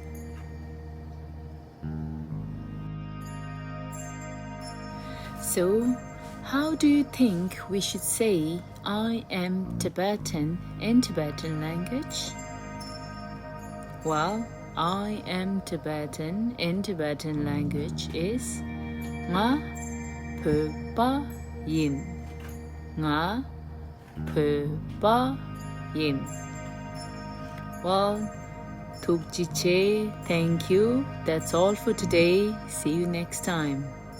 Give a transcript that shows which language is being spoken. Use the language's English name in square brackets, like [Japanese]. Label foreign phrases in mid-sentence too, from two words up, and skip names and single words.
[English] So, how do you think we should say I am Tibetan in Tibetan language? Well, I am Tibetan in Tibetan language is [Tibetan] ང་བོད་པ་ཡིན. ང་བོད་པ་ཡིན. [English] Well, [Tibetan] ཐུགས་རྗེ་ཆེ, [English] thank you. That's all for today. See you next time.